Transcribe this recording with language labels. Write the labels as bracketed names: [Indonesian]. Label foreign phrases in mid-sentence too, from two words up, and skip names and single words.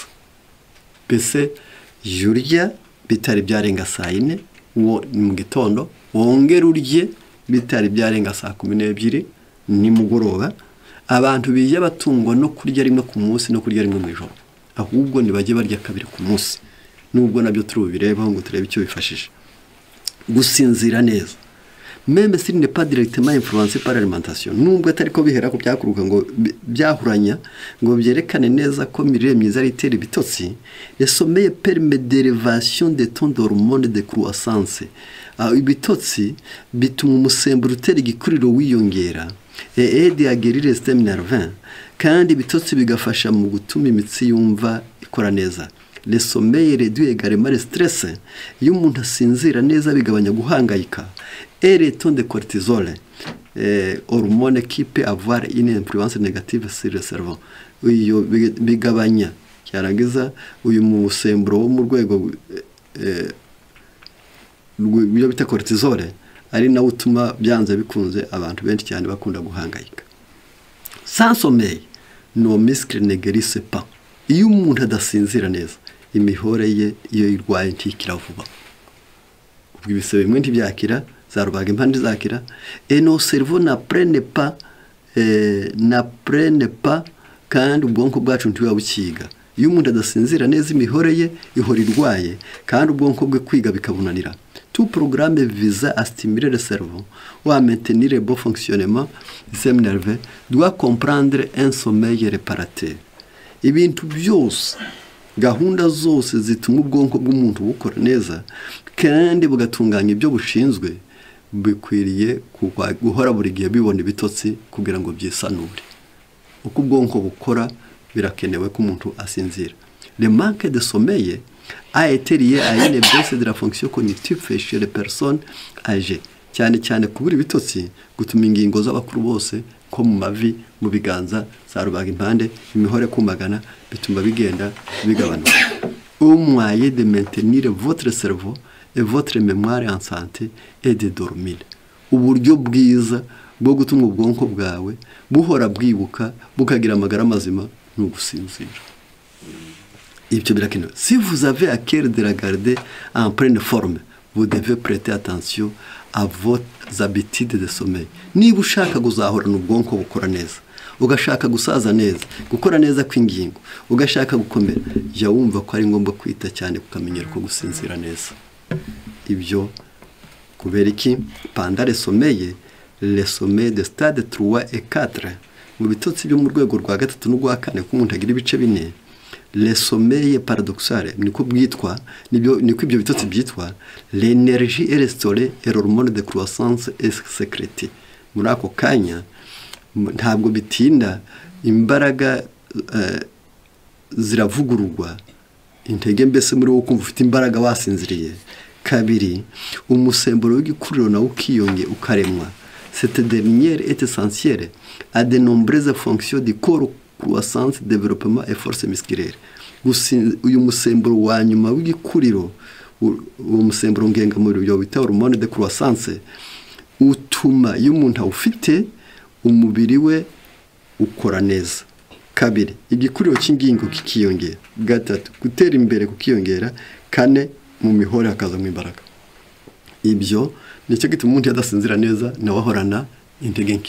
[Kinyarwanda] Mbese jurya bitari byarenga saa 4 mu gitondo, wongera urye bitari byarenga saa 12 nimugoroba. Abantu biye batungwa no kurya rimwe ku munsi no kurya rimwe mu ijoro, ahubwo nibajye barya kabiri ku munsi. Nubwo nabyo turubirebaho ngo turebe icyo bifashije gusinzira neza. [French] Même s'il n'est pas directement influencé par l'alimentation, [Kinyarwanda] nubwo atari ko bihera ko byakuruka ngo byahuranya ngo byerekane neza ko mirire myiza itera ibitotsi, [French] le sommeil permet d'élévation des taux d'hormones de croissance. [Kinyarwanda] Ibitotsi bituma umusemburo utera igikuriro wiyongera, [French] et aide à guérir le système nerveux, [Kinyarwanda] kandi ibitotsi bigafasha mu gutuma imitsi yumva ikora neza. [French] Le sommeil réduit également le stress. [Kinyarwanda] Iyo umuntu asinzira neza bigabanya guhangayika. [French] Et le taux de cortisol, hormone qui peut avoir une influence négative sur le cerveau. [Kinyarwanda] Iyo bigabanya cyarangiza uyu musemburo wo mu rwego rw'ibyo bita cortisol, ari nawe utuma byanze bikunze abantu benshi cyane bakunda guhangayika. [French] Sans sommeil, nos muscles ne guérissent pas. [Kinyarwanda] Iyo umuntu adasinzira neza, imihore ye iyo irwaye ntikira vuba. Ubwo ibisebe bimwe ntibyakira, za rubaga impande zakira, [French] et nos cerveaux n'apprennent pas, [Kinyarwanda] kandi ubwonko bwacu ntibuba bukiga. Iyo umuntu adasinzira neza imihore ye ihora irwaye, kandi ubwonko bwe kwiga bikabunanira. [French] Tout programme visant à stimuler le cerveau ou à maintenir le bon fonctionnement du système nerveux doit comprendre un sommeil réparateur. [Kinyarwanda] Ibintu byose, gahunda zose zituma ubwonko bw'umuntu bukora neza kandi bugatunganya ibyo bushinzwe, bikwiriye guhora buri gihe bibona ibitotsi kugira ngo byisanure. Uko ubwonko bukora birakenewe ko umuntu asinzira. [French] Le manque de sommeil a été lié à une baisse de la fonction cognitive chez les personnes âgées. [Kinyarwanda] Cyane cyane kubura ibitotsi gutuma ingingo z'abakuru bose ko mu mavi, mu biganza, za rubaga impande, imihore kumagana, bituma bigenda bigabanuka. [French] Un moyen de maintenir votre cerveau et votre mémoire en santé et de dormir. [Kinyarwanda] Uburyo bwiza bwo gutuma ubwonko bwawe buhora bwibuka bukagira amagara mazima no gusinzira. Ibyo birakenewe. [French] Si vous avez à cœur de la garder en pleine forme, vous devez prêter attention à vos habitudes de sommeil. [Kinyarwanda] Niba ushaka kuzahorana ubwonko bukora neza, ugashaka gusaza neza, gukora neza kw'ingingo, ugashaka gukomera, jya wumva ko ari ngombwa kwita cyane kukamenyera ko gusinzira neza. Ibyo kubera iki? [French] Pendant le sommeil de stade 3 et 4, [Kinyarwanda] mu bitotsi byo mu rwego rwa 3 n'urwa 4 ko umuntu agira ibice bine, [French] le sommeil paradoxal [Kinyarwanda] niko bwitwa, niko ibyo bitotsi byitwa, [French] l'énergie est restaurée et l'hormone de croissance est sécrétée. [Kinyarwanda] Muri ako kanya ntabwo bitinda, imbaraga ziravugururwa, intege mbese muri wo kumva ufite imbaraga wasinziriye. Kabiri, umusemburo w'igikuriro nawo ukiyonge ukaremwa. [French] Cette dernière est essentielle à de nombreuses fonctions du corps: croissance, développement et force musculaire. [Kinyarwanda] Uyu musemburo wa nyuma w'igikuriro, uwo musemburo ngengamubiri byo bita [French] hormone de croissance, [Kinyarwanda] utuma iyo umuntu awufite umubiri we ukora neza, kabiri igikuriro cy'ingingo kikiyongera, gatatu gutera imbere kukiyongera, kane mu mihore hakaza mu imbaraga. Ibyo nicyo gituma umuntu yadasinzira neza nawe ahorana intege nke.